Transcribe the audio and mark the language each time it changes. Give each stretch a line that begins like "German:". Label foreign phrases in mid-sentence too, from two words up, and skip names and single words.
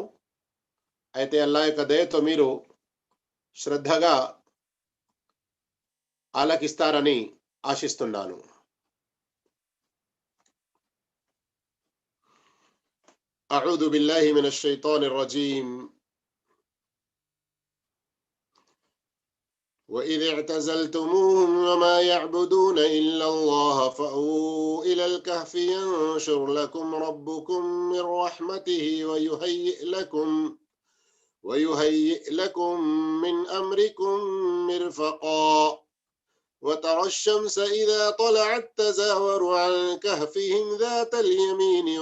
Telugu: అయితే అల్లాహ్ యొక్క దయతో మీరు శ్రద్ధగా ఆలకిస్తారని ఆశిస్తున్నాను.
Arabic: أعوذ بالله من الشيطان الرجيم. وإذ اعتزلتموهم وما يعبدون إلا الله فأووا إلى الكهف ينشر لكم ربكم من رحمته ويهيئ لكم من أمركم مرفقا وترى الشمس إذا طلعت تزاور عن كهفهم ذات اليمين